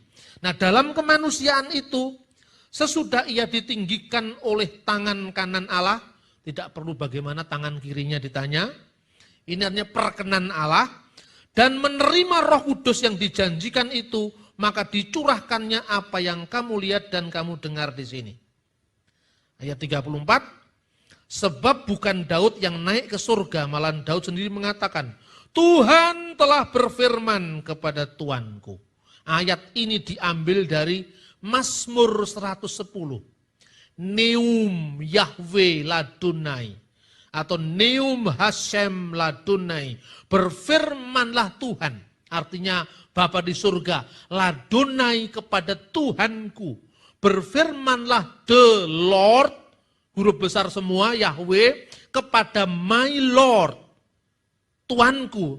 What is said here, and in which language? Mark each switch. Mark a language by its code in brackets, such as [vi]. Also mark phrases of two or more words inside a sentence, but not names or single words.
[id] Nah, dalam kemanusiaan itu, sesudah ia ditinggikan oleh tangan kanan Allah, tidak perlu bagaimana tangan kirinya ditanya, ini artinya perkenan Allah, dan menerima Roh Kudus yang dijanjikan itu, maka dicurahkannya apa yang kamu lihat dan kamu dengar di sini. Ayat 34, sebab bukan Daud yang naik ke surga, malah Daud sendiri mengatakan, Tuhan telah berfirman kepada Tuanku. Ayat ini diambil dari Mazmur 110. [he] נאם יהוה לאדני. Atau נאם השם לאדני. [id] Berfirmanlah Tuhan. Artinya Bapa di surga. Ladunai kepada Tuhanku. [en] Berfirmanlah the Lord. [id] Huruf besar semua Yahweh. [en] Kepada my Lord. [id] Tuanku.